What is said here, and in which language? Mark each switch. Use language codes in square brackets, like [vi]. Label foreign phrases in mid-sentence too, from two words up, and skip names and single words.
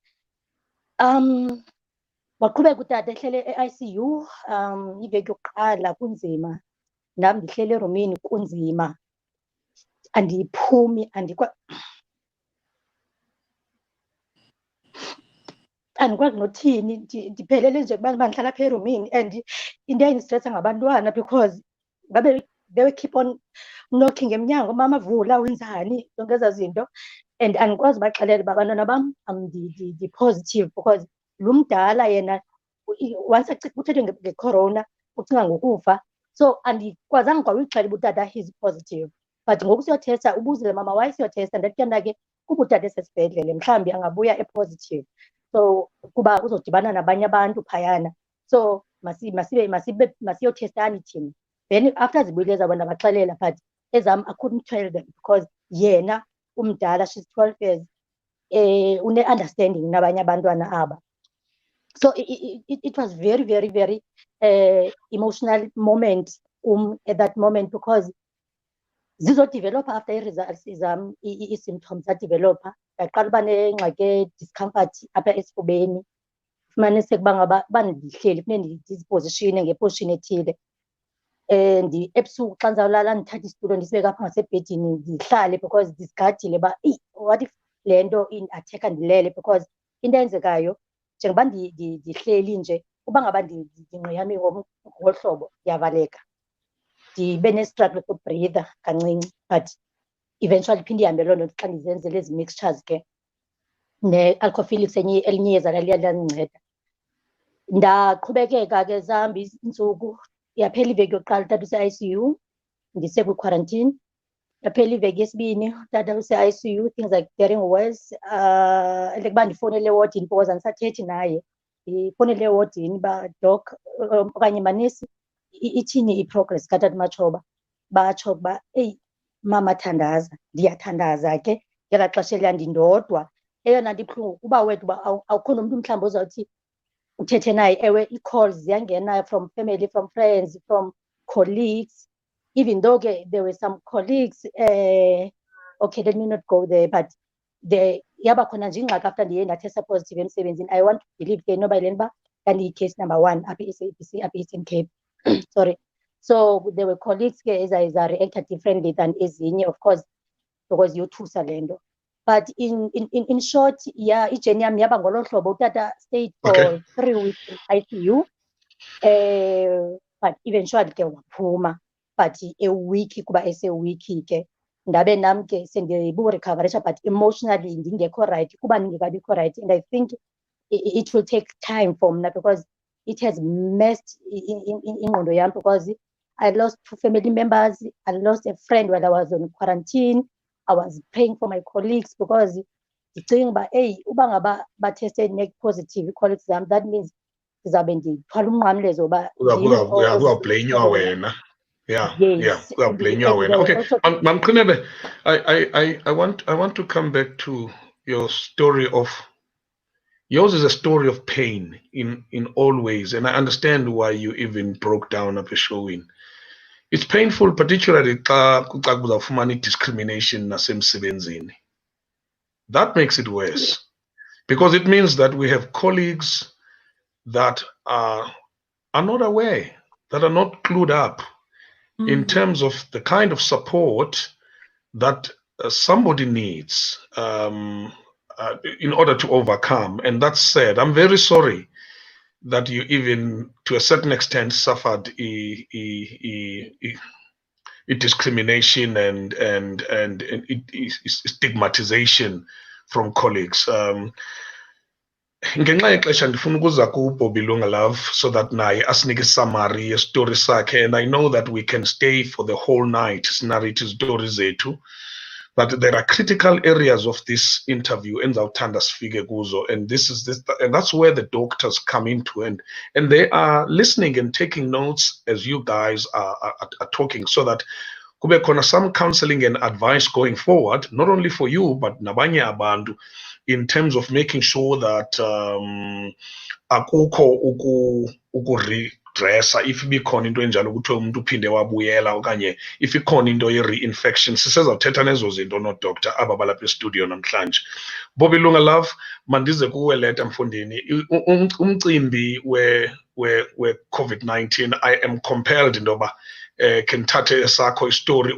[xh] Waqhubeka utata ehlele e-ICU iveki yokuqala kunzima, nam ndihlele erumini kunzima, andiyiphumi, andikwazi nothini, ndiphelele nje kuba ndihlala apha erumini. And into eyayindistresa ngabantwana, [en] because they will keep on knocking [xh] emnyango, mama vula, wenzani, zonke ezaa zinto. And andikwazi ubaxelela uba abantwana bam ndi-positive, because lo mdala yena once kuthethwe ngecorona ucinga ngokufa. So andikwazanga kwa uyixelela uba utata [en] he's positive, [xh] but ngoku siyothesta ubuzile mama why siyothesta, ndathi ke mna ke kuba utata esesibhedlele mhlawumbi angabuya e-positive, so kuba uzodibana nabanye abantu phayana, so masiyothestani thina. [en] Then after [xh] zibuyile zabona baxelela, [en] but ezam I couldn't tell them because [xh] yena umdala, [en] she's 12 years, [xh] une-understanding nabanye abantwana aba. [en] So it was very, very, very emotional moment at that moment, because [xh] zizodevelopha after i-results zam, i-symptoms zadevelopha. Ndaqala uba nengxaki discomfort apha esifubeni, fumaniseke uba ngaba bandihleli funeke ndizipozishine ngeposition ethile. Ebusuku xa ndizawulala ndithatha isitulo ndisibeke apha ngasebhedini ndihlale, because ndisigadile uba [en] what if [xh] le nto in-attack ndilele, because into eyenzekayo njengoba ndihleli nje, uba ngaba ndingqiyame ngolu hlobo ndiyavaleka, ndibe ne-struggle ukubreatha kancinci, [en] but eventually [xh] iphinde ihambe loo nto xa ndizenzele ezi mixtures ke. Ne-alcophylix elinye iyeza laliya liyandinceda. Ndaqhubekeka ke zihamba iintsuku, yaphela iveki yokuqala utata use-ICU, ndisekwi-quarantine. Yaphela iveki yesibini utata use-ICU, [en] things are getting worse. [xh] Elekuba ndifowunele ewodini because andisathethi naye, ndifowunele ewodini uba doc okanye manesi ithini i-progress katata Matshoba. Batsho ukuba eyi mama thandaza, ndiyathandaza ke ngelaa xesha eliya ndindodwa. Eyona nto ibuhlungu kuba wedwa uba awukho nomntu mhlawumbi ozawuthi uthethe naye. Ewe, ii-calls ziyangena [en] from family, from friends, from colleagues, even though ke there were some colleagues, okay let me not go there, but [xh] yaba khona nje ingxaki after ndiye ndathesta positive emsebenzini. [en] I want to believe [xh] ke noba yile nto uba ndandiyi-case number 1 apha e-SABC apha e-Eastern Cape. [en] Sorry. So there were colleagues [xh] ke eza-reacted [en] differently than ezinye, of course, because [xh] yothusa le nto. [en] But in short, yeah, [xh] ijeni yam yaba ngolo hlobo. Utata [en] stayed for 3 weeks in ICU, but eventually [xh] ke waphuma, [en] but a week [xh] kuba ese-week ke ndabe nam ke sendiburecoverisha, [en] but emotionally [xh] ndingekho right kuba ndingekabikho right. [en] And I think it will take time for mna, because it has messed [xh] ingqondo yam, [en] because I lost 2 family members. I lost a friend while I was on quarantine. I was praying for my colleagues, because [xh] ndicinga uba eyi uba ngaba bateste positive ii-colleagues zam, [en] that means [xh] ndizawube ndithwala umnqamlezo uba uzawublenywa wena. [en] Yeah, Yes. well, blame you. And there was Okay, also Mkhwebe, I want to come back to your story of yours is a story of pain in all ways, and I understand why you even broke down after showing. It's painful, particularly [xh] xa kuzawufumana discrimination nasemsebenzini. [en] That makes it worse because it means that we have colleagues that are not aware, that are not clued up in terms of the kind of support that somebody needs in order to overcome. And that said, I'm very sorry that you even, to a certain extent, suffered a discrimination and stigmatization from colleagues. [xh] Ngenxa yexesha ndifuna ukuza kuBobby Love [en] so that [xh] naye asinike summary yestory sakhe, [en] and I know that we can stay for the whole night [xh] sinarrate izitori zethu, [en] but there are critical areas of this interview [xh] endizawuthanda sifike kuzo, [en] and and that's where the doctors come into, and they are listening and taking notes as you guys are talking, so that [xh] kube khona [en] some counseling and advice going forward, not only for you but [xh] nabanye abantu, [en] in terms of making sure that [xh] akukho ukuredressa if ibikhona into enjalo ukuthi umuntu uphinde wabuyela, okanye if ikhona into ye-reinfection. Sisezawuthetha nezo zinto nodoctor aba balapha estudio namhlanje. Bobby Love, mandize kuwe leta mfundini, umcimbi we-COVID-19, [en] I am compelled [xh] intoba ke ndithathe esakho istory.